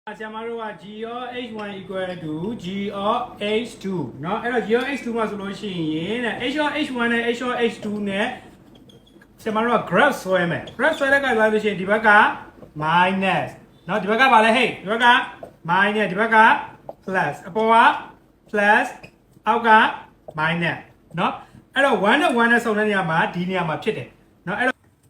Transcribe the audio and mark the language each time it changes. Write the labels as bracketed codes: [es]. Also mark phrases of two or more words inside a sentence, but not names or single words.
[my] ဆရာမတို့က [en] g of h1 equal to g of h2 [my] เนาะအဲ့တော့ [en] g of h2 [my] မှာဆိုလို့ရှိရင်တဲ့ [en] h of h1 [my] နဲ့ [en] h of h2 [my] နဲ့ဆရာမတို့က graph ဆွဲမယ် graph ဆွဲတဲ့အခါဆိုလို့ရှိရင်ဒီဘက်က minus เนาะဒီဘက်ကပါလဲဟဲ့ဒီဘက်က minus ဒီဘက်က plus အပေါ်က plus အောက်က minus เนาะအဲ့တော့1နဲ့1နဲ့ဆုံတဲ့နေရာမှာဒီနေရာမှာဖြစ်တယ်เนาะအဲ့တော့